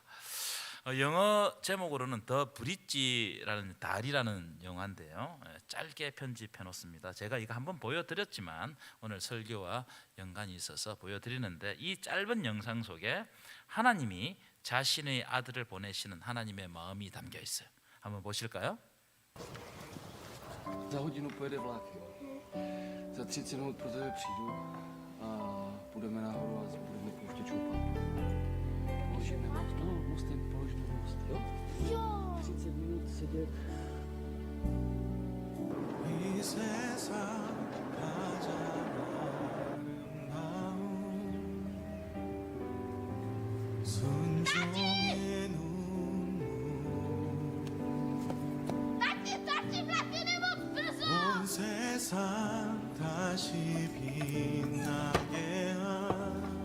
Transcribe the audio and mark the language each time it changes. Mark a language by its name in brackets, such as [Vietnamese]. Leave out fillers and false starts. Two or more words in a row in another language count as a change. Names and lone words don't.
[Korean] 영어 제목으로는 더 브릿지라는 다리라는 영화인데요. 짧게 편집해 놓습니다. 제가 이거 한번 보여드렸지만 오늘 설교와 연관이 있어서 보여드리는데, 이 짧은 영상 속에 하나님이 자신의 아들을 보내시는 하나님의 마음이 담겨 있어요. 한번 보실까요? [Czech] Za hodinu pojede vlak, jo. Za 30 minut pro tebe přijdu a půjdeme nahoru a budeme pouštět šoupat. Položíme most, no, mostem položíme most, jo? Jo! 30 minut sedět. [Korean] 이 세상 가장 아름다운 순종의 눈물 온 세상 다시 빛나게 한